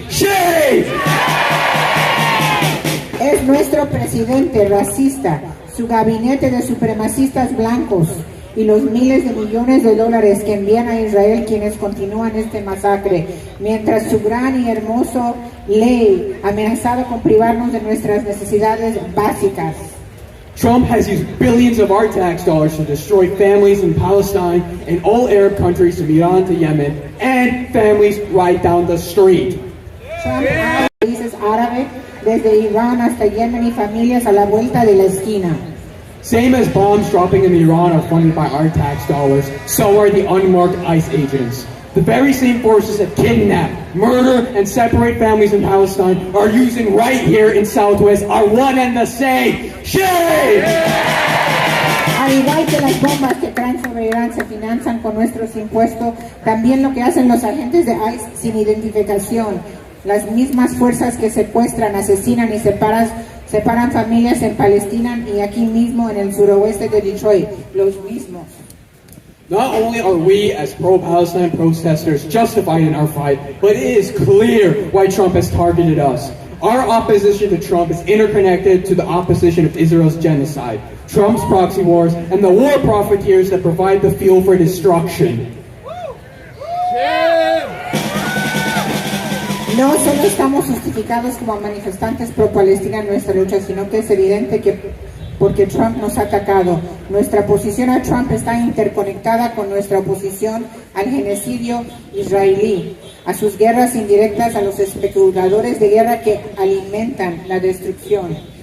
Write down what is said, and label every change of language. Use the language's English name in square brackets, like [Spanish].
[English] Shame! [Spanish] Es nuestro presidente racista, su gabinete de supremacistas blancos y los miles de millones de dólares que envían a Israel quienes continúan este masacre, mientras su gran y hermoso ley amenazado con privarnos de nuestras necesidades básicas. [English] Trump has used billions of our tax dollars to destroy families in Palestine and all Arab countries from Iran to Yemen, and families right down the street. [Spanish] Trump ha países árabes desde Irán hasta Yemen y familias a la vuelta de la esquina. [English] Same as bombs dropping in Iran are funded by our tax dollars, so are the unmarked ICE agents. The very same forces that kidnap, murder, and separate families in Palestine are using right here in Southwest are one and the same. Shame! [Spanish] Al igual que las bombas que traen sobre Irán se financian con nuestros impuestos, también lo que hacen los agentes de ICE sin identificación, las mismas fuerzas que secuestran, asesinan y separan familias en Palestina y aquí mismo en el suroeste de Detroit, los mismos. [English] Not only are we, as pro-Palestine protesters, justified in our fight, but it is clear why Trump has targeted us. Our opposition to Trump is interconnected to the opposition of Israel's genocide, Trump's proxy wars, and the war profiteers that provide the fuel for destruction. [Spanish] No solo estamos justificados como manifestantes pro-Palestina en nuestra lucha, sino que es evidente que porque Trump nos ha atacado. Nuestra oposición a Trump está interconectada con nuestra oposición al genocidio israelí, a sus guerras indirectas, a los especuladores de guerra que alimentan la destrucción.